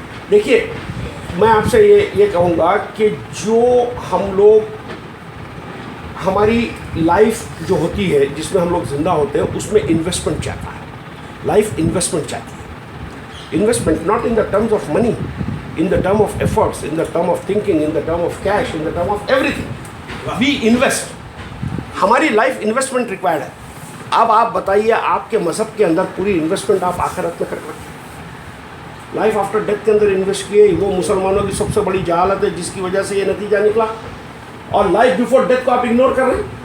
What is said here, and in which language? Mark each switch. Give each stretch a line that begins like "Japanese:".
Urdu: دیکھیے میں آپ سے یہ کہوں گا کہ جو ہم لوگ ہماری لائف جو ہوتی ہے جس میں ہم لوگ زندہ ہوتے ہیں اس میں انویسٹمنٹ چاہتا ہے. لائف انویسٹمنٹ چاہتی ہے.
English: Investment not in the terms of money, in the term of efforts, in the term of thinking, in the term of cash, in the term of everything. We invest.
Urdu: ہماری life investment required ہے. اب آپ بتائیے آپ کے مذہب کے اندر پوری انویسٹمنٹ آپ آخرت میں کر رکھیں. لائف آفٹر ڈیتھ کے اندر انویسٹ کیے, وہ مسلمانوں کی سب سے بڑی جہالت ہے جس کی وجہ سے یہ نتیجہ نکلا. اور لائف بیفور ڈیتھ کو آپ اگنور کر رہے ہیں.